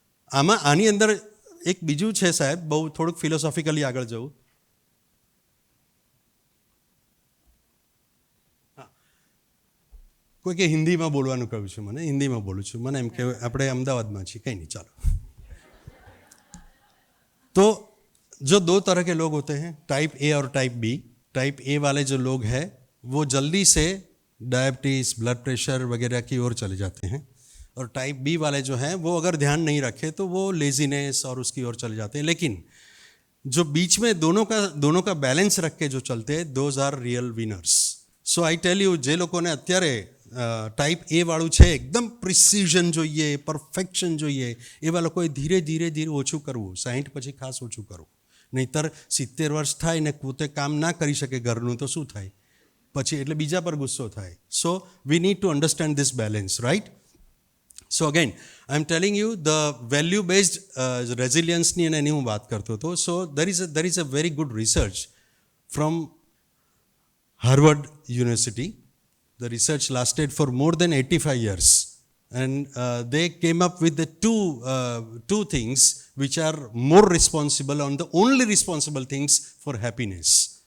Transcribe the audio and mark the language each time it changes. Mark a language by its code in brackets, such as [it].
[gu] આની અંદર એક બીજું છે સાહેબ, બહુ થોડુંક ફિલોસોફિકલી આગળ જવું. કોઈ કે હિન્દીમાં બોલવાનું કહ્યું છે મને, હિન્દીમાં બોલું છું. મને એમ કે આપણે અમદાવાદમાં છીએ, કંઈ નહીં, ચાલો. [hi] तो जो 2 तरह के लोग होते हैं, टाइप ए और टाइप बी. टाइप ए वाले जो लोग हैं वो जल्दी से डायबिटीज़, ब्लड प्रेशर वगैरह की ओर चले जाते हैं. और टाइप बी वाले जो हैं वो अगर ध्यान नहीं रखे तो वो लेजीनेस और उसकी ओर चले जाते हैं. लेकिन जो बीच में दोनों का बैलेंस रख के जो चलते हैं, [en] Those are real winners. So I tell you, [gu] જે લોકોને અત્યારે ટાઈપ એ વાળું છે, એકદમ પ્રિસિઝન જોઈએ, પરફેક્શન જોઈએ, એવા લોકોએ ધીરે ધીરે ઓછું કરવું. 60 પછી ખાસ ઓછું કરવું. નહીંતર 70 વર્ષ થાય ને પોતે કામ ના કરી શકે ઘરનું તો શું થાય પછી એટલે બીજા પર ગુસ્સો થાય. [en] So we need to understand this balance, right? So again I am telling you the value based રેઝિલિયન્સની [gu] અને એની હું વાત કરતો હતો. [en] So there is a very good research from Harvard University. The research lasted for more than 85 years. And they came up with the two things which are more responsible, on the only responsible things for happiness.